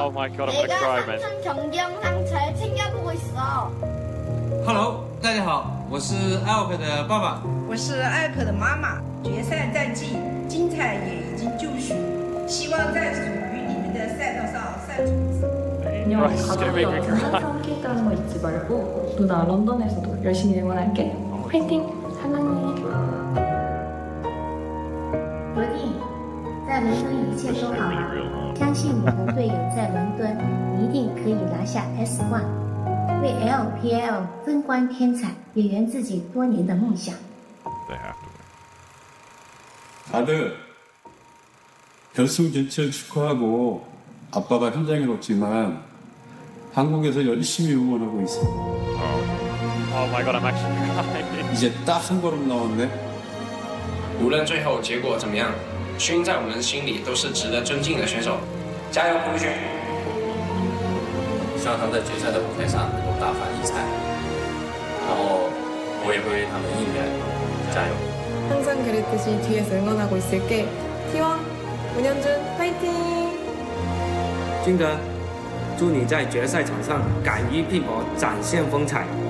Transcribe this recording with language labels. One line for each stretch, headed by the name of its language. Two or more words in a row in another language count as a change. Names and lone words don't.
English: Oh my god, I'm gonna cry, man.
Korean: 삼촌 경기 영상 잘 챙겨보고 있어.
Chinese: Hello， 大家好，我是艾尔克的爸爸。我是艾尔克的妈妈。决赛在即，精彩也已经就绪，希望在属于你们的赛道上赛出一次。
Korean: 항상 킬다는 거 잊지 말고 누나 런던에서도 열심히 응원할게. 화이팅! 사랑해.
Chinese: 罗弟，在伦敦一切都好了，相信你和队友在伦敦一定可以拿下 S1，为 LPL 争冠添彩，也圆自己多年的梦想。
Korean: 아들, 결승 진출 축하하고 아빠가 현장에 없지만 한국에서 열심히 응원하고 있어.
English: Oh my god, I'm actually crying.
Korean: 이제 딱 한 걸음 남았네.
Chinese: 无论最后结果怎么样，勋在我们心里都是值得尊敬的选手。加油，胡勋！希望他在决赛的舞台上能够大放异彩，然后我也会为他们应援，加油！
Korean: 항상 그랬듯이 뒤에서 응원하고 있을게. T1 문현준 화이팅!
Chinese: 金德，祝你在决赛场上敢于拼搏，展现风采。